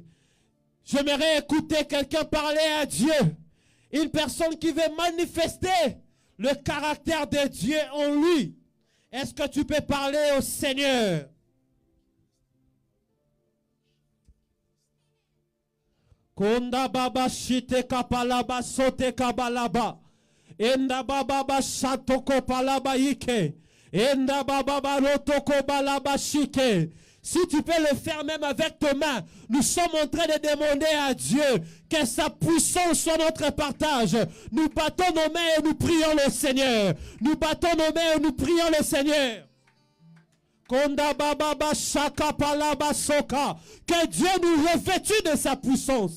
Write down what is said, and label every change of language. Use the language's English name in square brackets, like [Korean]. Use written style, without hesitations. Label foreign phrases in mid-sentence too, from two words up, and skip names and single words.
[French] J'aimerais écouter quelqu'un parler à Dieu. Une personne qui veut manifester le caractère de Dieu en lui. Est-ce que tu peux parler au Seigneur? Konda baba shite kapalaba sote kabalaba. Enda baba shatoko palaba ike. Enda baba rotoko balaba shike. Si tu peux le faire même avec tes mains, nous sommes en train de demander à Dieu que sa puissance soit notre partage. Nous battons nos mains et nous prions le Seigneur. Nous battons nos mains et nous prions le Seigneur. Que Dieu nous revêtue de sa puissance.